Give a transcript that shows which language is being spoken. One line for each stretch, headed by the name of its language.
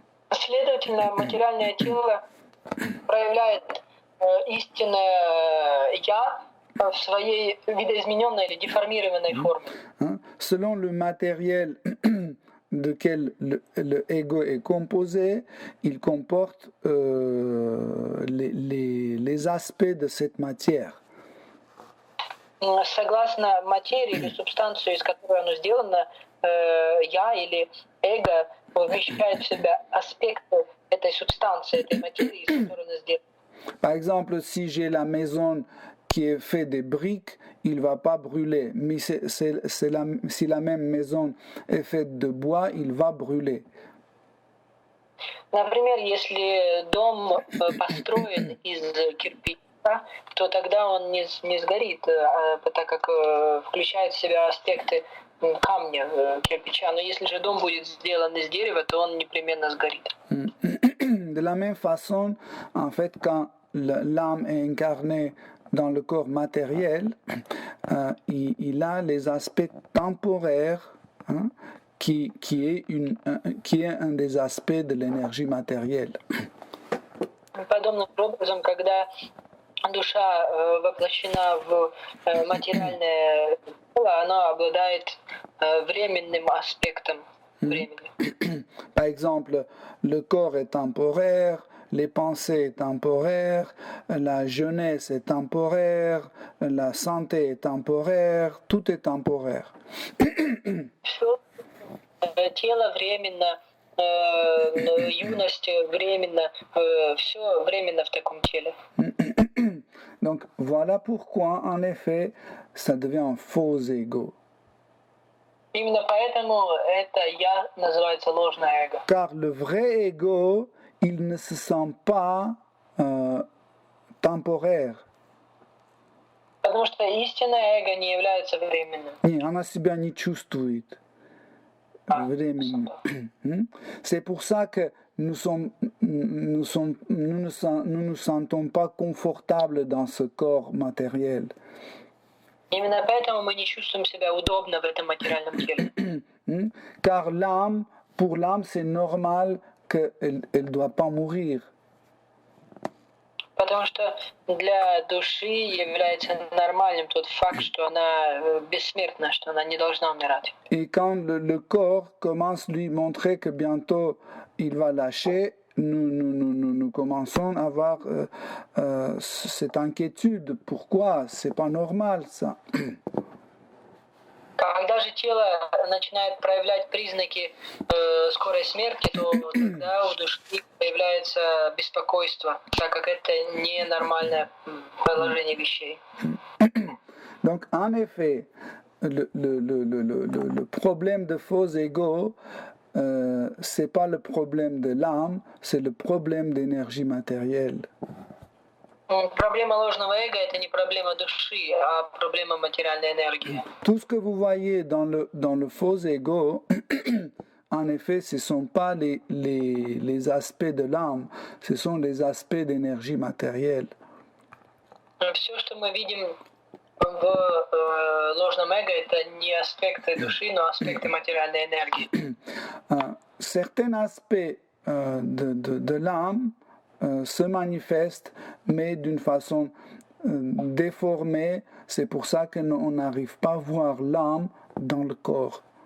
Russian: Следовательно, материальное тело проявляет истинное «я» в своей видоизмененной или деформированной форме.
French: Selon le matériel de quel le ego est composé, il comporte les aspects de cette matière.
Russian: Согласно материи или субстанции, из которой оно сделано, «я» или «эго» вмещает в себя аспекты этой субстанции, этой материи, из которой оно сделано.
French: Par exemple, si j'ai la maison qui est faite de briques, il ne va pas brûler. Mais si la même maison est faite de bois, il va brûler.
Russian: Например, если дом построен из кирпича, то тогда он не сгорит, так как включает в себя аспекты камня, кирпича. Но если же дом будет сделан из дерева, то он непременно сгорит.
French: De la même façon, en fait, quand l'âme est incarnée dans le corps matériel, il a les aspects temporaires, qui est un des aspects de l'énergie matérielle.
Russian: Подобным образом, когда душа воплощена в материальное тело, она обладает временным аспектом времени.
French: Par exemple, le corps est temporaire, les pensées sont temporaires, la jeunesse est temporaire, la santé est temporaire, tout est temporaire.
Russian: Все тело временно, юность временно, все временно в таком теле.
French: Donc voilà pourquoi, en effet, ça devient un faux ego.
Russian: Именно поэтому это «я» называется ложное эго.
French: Car le vrai ego, il ne se sent pas temporaire.
Russian: Потому что истинное эго не является временным. Не, она себя не чувствует временно.
French: C'est pour ça que nous ne nous sentons pas confortables dans ce corps matériel.
Russian: Именно поэтому мы не чувствуем себя удобно в этом материальном теле.
French: Car pour l'âme, c'est normal qu'elle ne doit pas mourir.
Russian: Потому что для души является нормальным тот факт, что она бессмертна, что она не должна умирать.
French: Et quand le corps commence à lui montrer que bientôt il va lâcher, nous commençons à avoir cette inquiétude. Pourquoi? C'est pas normal ça.
Russian: Когда же тело начинает проявлять признаки скорой смерти, то тогда у души появляется беспокойство, так как это ненормальное положение вещей.
French: Donc, en effet, le problème de faux ego, c'est pas le problème de l'âme, c'est le problème d'énergie matérielle.
Russian: Проблема ложного эго – это не проблема души, а проблема материальной энергии.
French: Tout ce que vous voyez dans le faux ego, en effet, ce ne sont pas les aspects de l'âme, ce sont les aspects d'énergie matérielle.
Russian: Все, что мы видим в ложном эго, это не аспекты души, но аспекты материальной энергии.
French: Certains aspects de l'âme se manifestent, mais d'une façon déformée. C'est pour ça qu'on n'arrive pas à voir l'âme dans le corps.